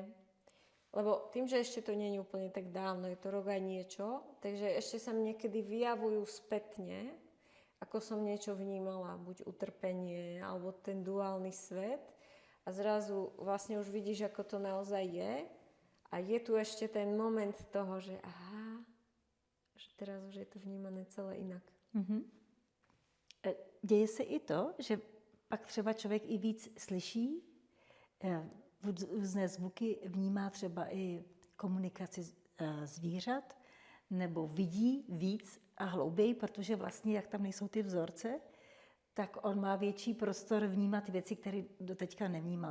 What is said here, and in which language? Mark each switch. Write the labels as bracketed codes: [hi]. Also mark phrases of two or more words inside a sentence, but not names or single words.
[sk] lebo tým, že ešte to nie je úplne tak dávno, je to rok aj niečo, takže ešte sa mi niekedy vyjavujú spätne, ako som niečo vnímala, buď utrpenie, alebo ten duálny svet a zrazu vlastne už vidíš, ako to naozaj je a je tu ešte ten moment toho, že aha, že teraz už je to vnímané celé inak. [cs] Děje se i to, že pak třeba člověk i víc slyší různé zvuky, vnímá třeba i komunikaci zvířat, nebo vidí víc a hlouběji, protože vlastně, jak tam nejsou ty vzorce, tak on má větší prostor vnímat věci, které doteďka nevnímal.